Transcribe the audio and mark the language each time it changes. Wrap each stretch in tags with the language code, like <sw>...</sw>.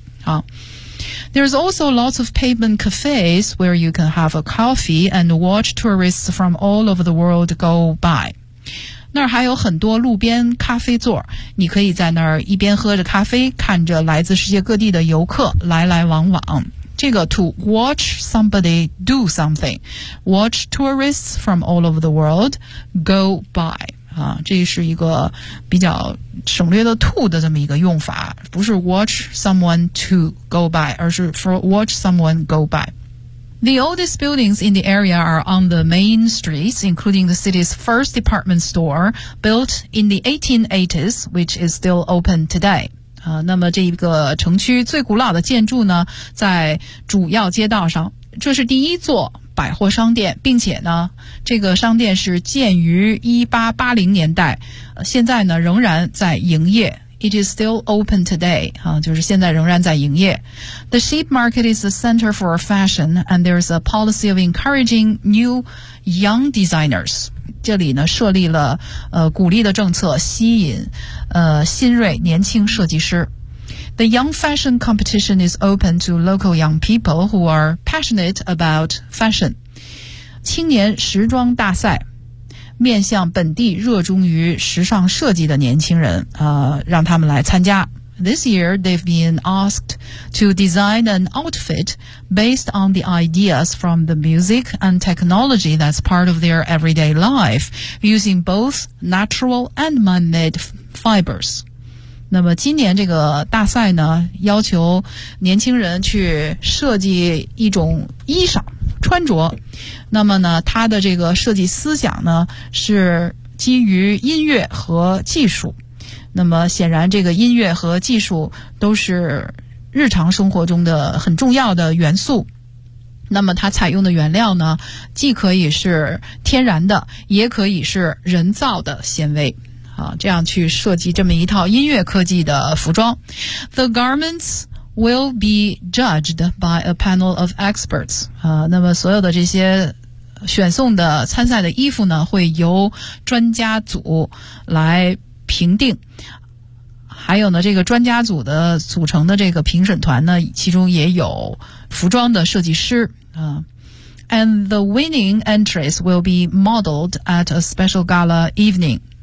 <en>好， There's also lots of pavement cafes where you can have a coffee and watch tourists from all over the world go by。</en> <zh>那儿还有很多路边咖啡座，你可以在那儿一边喝着咖啡，看着来自世界各地的游客来来往往。这个</zh> <en>to watch somebody do something， watch tourists from all over the world go by，</en> <zh>啊，这是一个比较省略的 to 的这么一个用法，不是</zh> <en>watch someone to go by，</en> <zh>而是</zh> <en>for watch someone go by。 The oldest buildings in the area are on the main streets, including the city's first department store, built in the 1880s, which is still open today.</en> <zh>那么这一个城区最古老的建筑呢，在主要街道上，这是第一座百货商店，并且呢，这个商店是建于1880年代，现在呢，仍然在营业。</zh> <en>It is still open today,</en> <zh>就是现在仍然在营业。</zh> <en>The sheep market is the center for fashion, and there is a policy of encouraging new young designers.</en> <zh>这里呢设立了鼓励的政策，吸引新锐年轻设计师。</zh> <en>The young fashion competition is open to local young people who are passionate about fashion.</en> <zh>青年时装大赛面向本地热衷于时尚设计的年轻人，让他们来参加。</zh> <en>This year, they've been asked to design an outfit based on the ideas from the music and technology that's part of their everyday life, using both natural and man-made fibers.</en> <zh>那么今年这个大赛呢，要求年轻人去设计一种衣裳穿着，那么呢，他的这个设计思想呢，是基于音乐和技术。那么显然，这个音乐和技术都是日常生活中的很重要的元素。那么他采用的原料呢，既可以是天然的，也可以是人造的纤维。好，这样去设计这么一套音乐科技的服装。</zh> <en>The garments will be judged by a panel of experts.</en> <zh>那么所有的这些选送的参赛的衣服呢，会由专家组来评定。还有呢，这个专家组的组成的这个评审团呢，其中也有服装的设计师。</zh> <en>And the winning entries will be modeled at a special gala evening.</en>